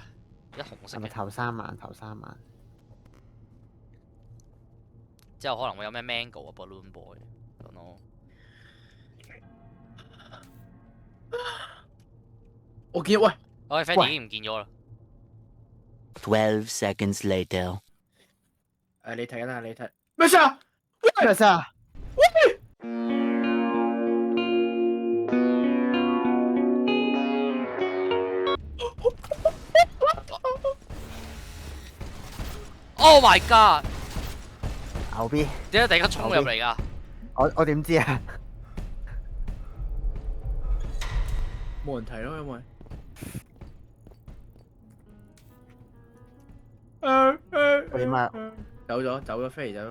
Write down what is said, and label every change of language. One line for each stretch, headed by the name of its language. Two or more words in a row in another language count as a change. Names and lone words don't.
Cantonese: 一紅色嘅。係咪頭3晚？之後可能會有咩 Mango 啊 ，Balloon Boy，咁咯。我見喂，Freddy 已經唔見咗啦。
English: 12 seconds later。
Cantonese: 你睇緊啊？你睇咩事啊？咩事啊？
English: Oh my god！
Cantonese: 牛 B，點解突然間衝入嚟㗎？我點知啊？冇人睇咯，因為我點啊？走咗，飛走咗。